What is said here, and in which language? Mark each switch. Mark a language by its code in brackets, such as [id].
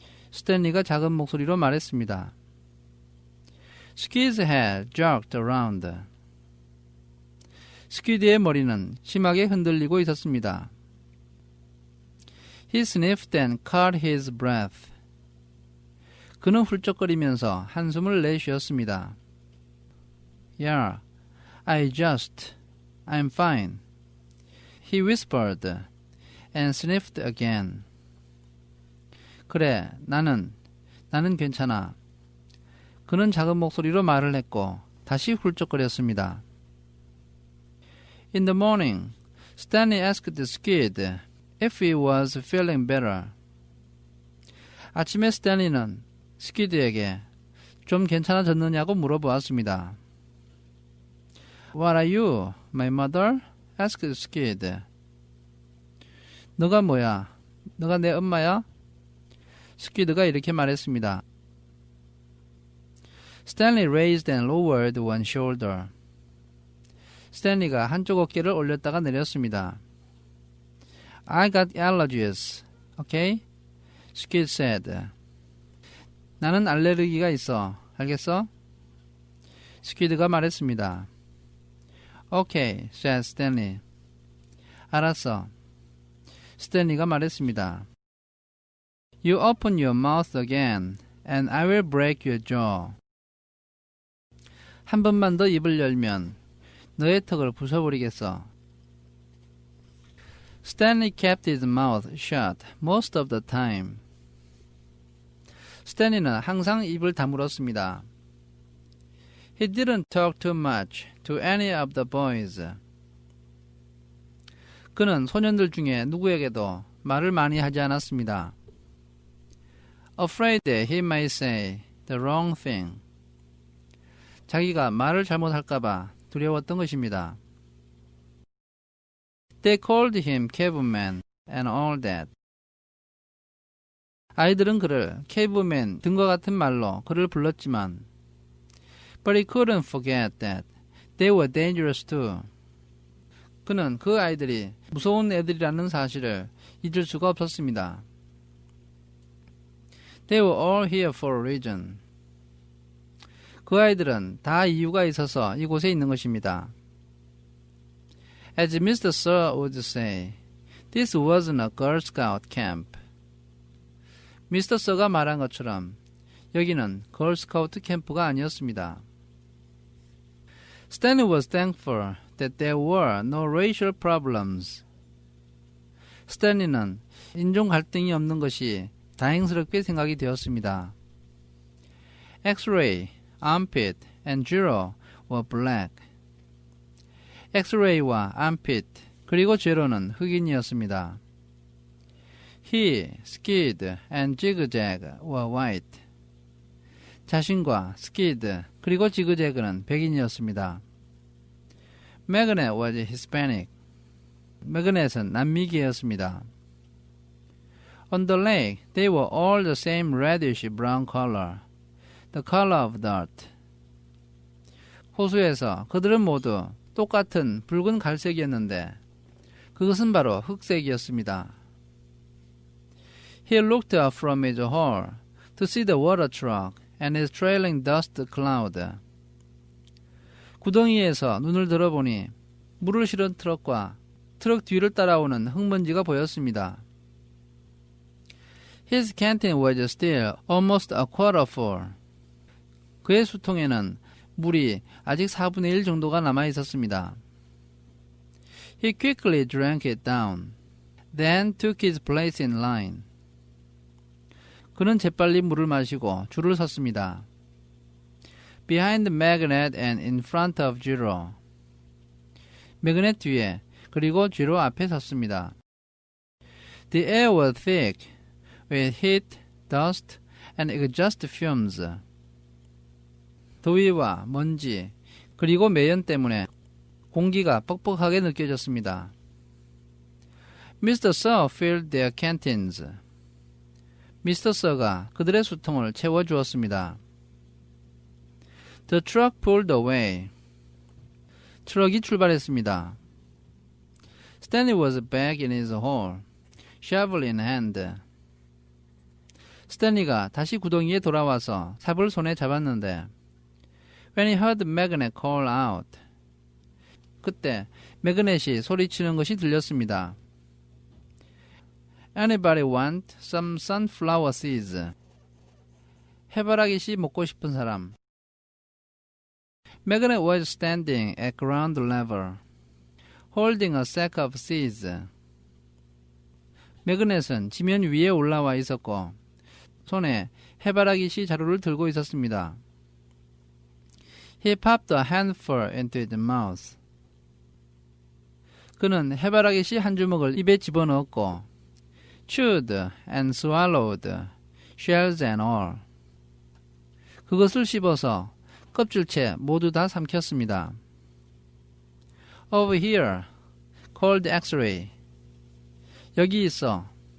[ko] 스탠리가 작은 목소리로 말했습니다. [en] Squid's head jerked around. [ko] 스퀴드의 머리는 심하게 흔들리고 있었습니다. [en] He sniffed and caught his breath. [ko] 그는 훌쩍거리면서 한숨을 내쉬었습니다. [en] Yeah, I'm fine. He whispered and sniffed again. [ko] 그래, 나는 괜찮아. 그는 작은 목소리로 말을 했고 다시 훌쩍거렸습니다. [en] In the morning, Stanley asked Squid if he was feeling better. [ko] 아침에 스탠리는 스퀴드에게 좀 괜찮아졌느냐고 물어보았습니다. [en] What are you, my mother? asked Squid. [ko] 너가 뭐야? 너가 내 엄마야? 스퀴드가 이렇게 말했습니다. [en] Stanley raised and lowered one shoulder. [ko] 스탠리가 한쪽 어깨를 올렸다가 내렸습니다. [en] I got allergies, okay? Squid said. [ko] 나는 알레르기가 있어. 알겠어? 스퀴드가 말했습니다. [en] Okay, said Stanley. [ko] 알았어. 스탠리가 말했습니다. [en] You open your mouth again, and I will break your jaw. [ko] 한 번만 더 입을 열면 너의 턱을 부숴버리겠어. [en] Stanley kept his mouth shut most of the time. [ko] 스탠리는 항상 입을 다물었습니다. [en] He didn't talk too much to any of the boys. [ko] 그는 소년들 중에 누구에게도 말을 많이 하지 않았습니다. [en] Afraid that he might say the wrong thing. [ko] 자기가 말을 잘못할까봐 두려웠던 것입니다. [en] They called him caveman and all that. [ko] 아이들은 그를 caveman 등과 같은 말로 그를 불렀지만 [en] But he couldn't forget that they were dangerous too. [ko] 그는 그 아이들이 무서운 애들이라는 사실을 잊을 수가 없었습니다. [en] They were all here for a reason. [ko] 그 아이들은 다 이유가 있어서 이곳에 있는 것입니다. [en] As Mr. Sir would say, this wasn't a Girl Scout camp. [ko] 미스터 서가 말한 것처럼 여기는 걸스카우트 캠프가 아니었습니다. [en] Stanley was thankful that there were no racial problems. [ko] 스탠리는 인종 갈등이 없는 것이 다행스럽게 생각이 되었습니다. [en] X-ray, armpit, and Giro were black. [ko] X-ray와 armpit 그리고 제로는 흑인이었습니다. [en] He, Skid, and Zigzag were white. [ko] 자신과 Skid 그리고 지그재그는 백인이었습니다. [en] Magnet was Hispanic. [ko] 매그넷은 남미계였습니다. [en] On the lake, they were all the same reddish brown color, the color of dirt. [ko] 호수에서 그들은 모두 똑같은 붉은 갈색이었는데 그것은 바로 흑색이었습니다. [en] He looked up from his hole to see the water truck and its trailing dust cloud. [ko] 구덩이에서 눈을 들어보니 물을 실은 트럭과 트럭 뒤를 따라오는 흙먼지가 보였습니다. [en] His canteen was still almost a quarter full. [ko] 그의 수통에는 물이 아직 4분의 1 정도가 남아 있었습니다. [en] He quickly drank it down, then took his place in line. [ko] 그는 재빨리 물을 마시고 줄을 섰습니다. [en] Behind Magnet and in front of Giro. [ko] 매그넷 뒤에 그리고 Giro 앞에 섰습니다. [en] The air was thick with heat, dust, and exhaust fumes. [ko] 더위와 먼지 그리고 매연 때문에 공기가 뻑뻑하게 느껴졌습니다. [en] Mr. Sir filled their canteens. [ko] 미스터 서가 그들의 수통을 채워주었습니다. [en] The truck pulled away. [ko] 트럭이 출발했습니다. [en] Stanley was back in his hole, shovel in hand. [ko] 스탠리가 다시 구덩이에 돌아와서 삽을 손에 잡았는데 [en] When he heard Magnet call out. [ko] 그때 매그넷이 소리치는 것이 들렸습니다. [en] Anybody want some sunflower seeds? [ko] 해바라기 씨 먹고 싶은 사람. [en] Magnet was standing at ground level, holding a sack of seeds. [ko] 매그넷은 지면 위에 올라와 있었고 손에 해바라기 씨 자루를 들고 있었습니다. [en] He popped a handful into his mouth. [ko] 그는 해바라기 씨 한 주먹을 입에 집어넣었고 [en] chewed and swallowed, shells and all. [ko] 그것을 씹어서 껍질째 모두 다 삼켰습니다. [en] Over here, called X-ray. [ko] 여기 있어.